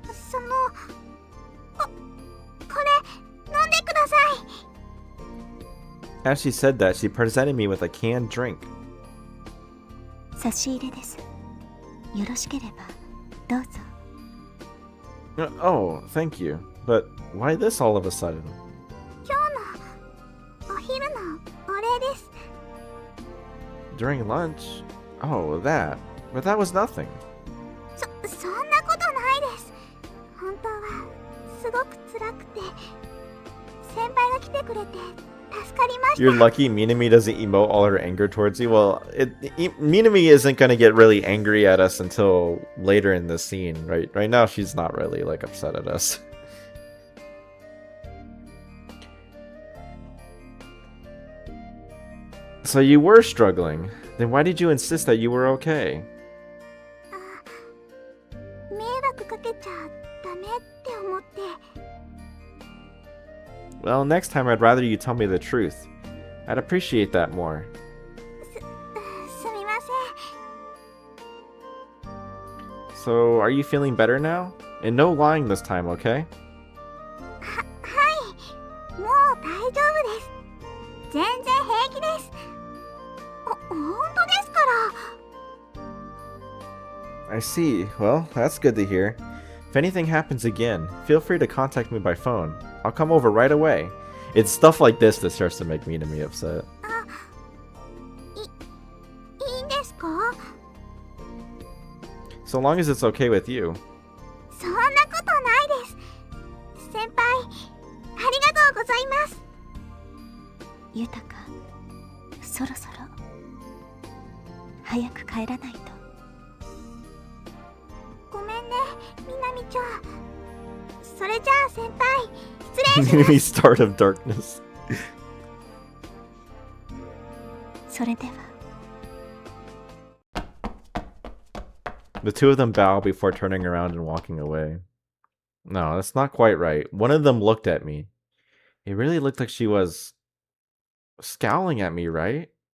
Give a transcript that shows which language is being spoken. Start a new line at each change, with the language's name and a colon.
Japanese: そのこれ飲んでください
English: As she said that, she presented me with a canned drink.
Japanese: 差し入れです。よろしければどうぞ。
English: Oh, thank you. But why this all of a sudden?
Japanese: 今日のお昼のお礼です
English: During lunch? Oh, that. But that was nothing.
Japanese: そんなことないです本当はすごく辛くて先輩が来てくれて助かりました
English: You're lucky Minami doesn't emote all her anger towards you. Well, Minami isn't going to get really angry at us until later in the scene, right? Right now, she's not really, like, upset at us. So you were struggling. Then why did you insist that you were okay?
Japanese: 迷惑かけちゃダメって思って
English: Well, next time I'd rather you tell me the truth. I'd appreciate that more.
Japanese: すみません
English: So, are you feeling better now? And no lying this time, okay?
Japanese: はいもう大丈夫です全然平気です本当ですから
English: I see. Well, that's good to hear. If anything happens again, feel free to contact me by phone. I'll come over right away. It's stuff like this that starts to make Minami upset.
Japanese: いいんですか
English: So long as it's okay with you.
Japanese: そんなことないです先輩ありがとうございますゆたか、そろそろ早く帰らないと。ごめんねみなみちゃんそれじゃあ先輩失礼し
English: Minami start of darkness.
Japanese: それでは。
English: The two of them bow before turning around and walking away. No, that's not quite right. One of them looked at me. It really looked like she was scowling at me, right?